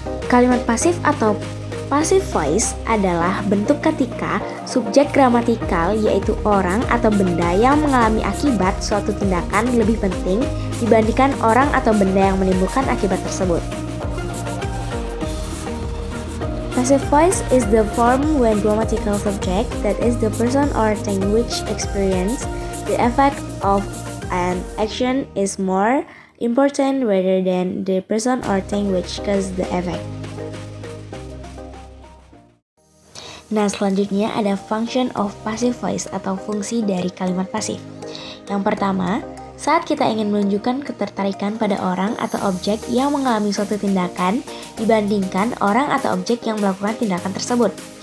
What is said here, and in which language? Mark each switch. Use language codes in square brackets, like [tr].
[id] Kalimat pasif atau passive voice adalah bentuk ketika subjek gramatikal yaitu orang atau benda yang mengalami akibat suatu tindakan lebih penting dibandingkan orang atau benda yang menimbulkan akibat tersebut. [en] Passive voice is the form when grammatical subject, that is the person or thing which experience the effect of an action is more important rather than the person or thing which causes the effect. [id] Nah, selanjutnya ada [en] function of passive voice [id] atau fungsi dari kalimat pasif. Yang pertama, saat kita ingin menunjukkan ketertarikan pada orang atau objek yang mengalami suatu tindakan dibandingkan orang atau objek yang melakukan tindakan tersebut.